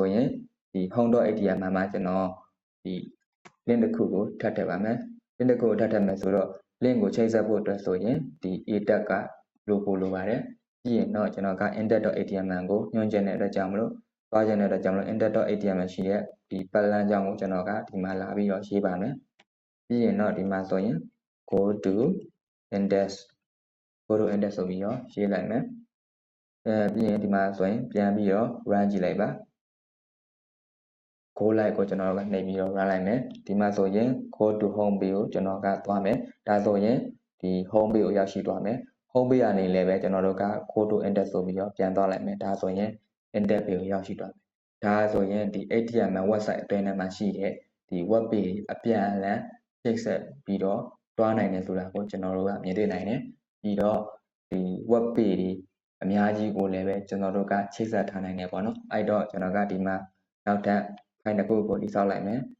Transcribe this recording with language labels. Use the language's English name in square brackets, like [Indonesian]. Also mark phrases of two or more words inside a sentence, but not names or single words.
[Burmese] ရင်ဒီ home.html မှာကျွန်တော်ဒီ link တစ်ခုကိုထပ်ထည့်ပါမယ် link တစ်ခုကိုထပ်ထည့်မယ်ဆိုတော့ link ကိုချိတ်ဆက်ဖို့အတွက်ဆိုရင်ဒီ ATAG က logo လိုပါတယ်ပြီးရင်တော့ကျွန်တော်က index.html ကိုညွှန်းချင်တဲ့အတွက်ကြောင့်မလို့သွားချင်တဲ့အတွက်ကြောင့်မလို့ index.html ရှိတဲ့ဒီပတ်လမ်းကြောင်းကိုကျွန်တော်ကဒီမှာလာပြီးတော့ရေးပါမယ်ပြီးရင်တော့ဒီမှာဆိုရင် [English] go to index [Burmese] ဆိုပြီးတော့ရေးလိုက်မယ်ပြီးရင်ဒီမှာဆိုရင်ပြန်ပြီးတော့ run ကြည့်လိုက်ပါ [English] go live [Burmese] ကိုကျွန်တော်ကနှိပ်ပြီးတော့ run လိုက်မယ်ဒီမှာဆိုရင် [English] go to home page [Burmese] ကိုကျွန်တော်ကသွားမယ်ဒါဆိုရင်ဒီ [English] home page [Burmese] ကိုရောက် ရှိသွားမယ် [English] home page [Burmese] ကနေလည်းပဲကျွန်တော်တို့က [English] go to index [Burmese] ဆိုပြီးတော့ပြန်သွားလိုက်မယ်ဒါဆိုရင် [English] index page [Burmese] ကိုရောက်ရှိသွားမယ်ဒါဆိုရင်ဒီ [English] HTML website [Burmese] အတွင်းထဲမှာရှိတဲ့ဒီ [English] web page [Burmese] အပြန်အလှန်ချိတ်ဆက်ပြီးတော့တွားနိုင်တယ်ဆိုတာကိုကျွန်တော်တို့ကမြင်တွေ့နိုင်တယ်ပြီးတော့ဒီ [English] web page [Burmese] တွေအများကြီးကိုလည်းပဲကျွန်တော်တို့ကချိတ်ဆက်ထားနိုင်တယ်ပေါ့နော်အဲ့တော့ကျွန်တော်ကဒီမှာနောက်ထပ် file တစ်ခုကိုတည်ဆောက်လိုက်မယ်